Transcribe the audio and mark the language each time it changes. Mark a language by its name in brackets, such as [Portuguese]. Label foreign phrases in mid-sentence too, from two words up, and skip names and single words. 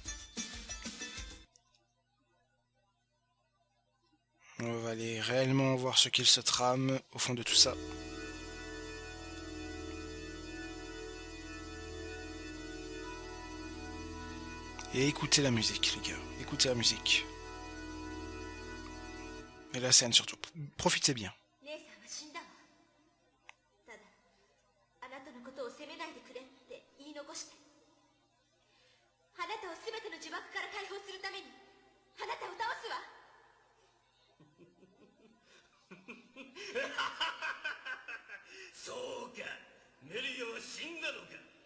[French] On va aller réellement voir ce qu'il se trame au fond de tout ça. Et écoutez la musique, les gars. Écoutez la musique. Et la scène surtout. Profitez bien. [Japanese] 姉さんは死んだわ。ただあなたのことを責めないでくれって言い残して、あなたを全ての呪縛から解放するためにあなたを倒すわ。そうか、メリアは死んだのか。